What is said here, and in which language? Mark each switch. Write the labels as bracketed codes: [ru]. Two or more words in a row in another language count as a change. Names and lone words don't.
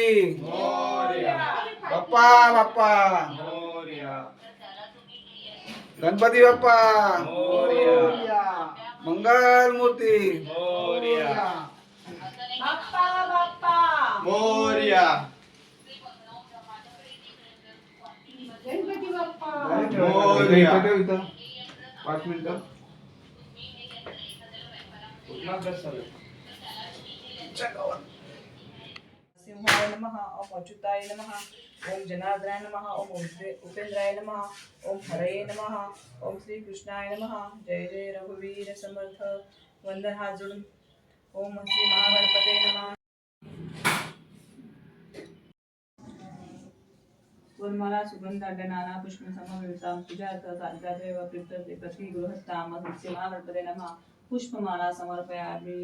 [mr] बाप्पा बाप्पा गणपती बाप्पा मंगलमूर्ती. मोरया. इथं 5 मिनिटं. [sa] सिंहाय नमः. ओम अच्युताय नमः. ओम जनार्दनाय नमः. ओम उपेंद्राय नमः. ओम हरये नमः. ओम श्री कृष्णाय नमः. [mr] जय जय रघुवीर समर्थ. वंदन हात जोडून. [sa] ओम श्री महागणपते नमः. वनमाला सुगंधाढ्य नाना पुष्प समवेतां पूजार्थ साध्यादेव प्रीत्यर्थे प्रति गृहस्थाम श्री महागणपते नमः. पुष्पमाला समर्पयामि.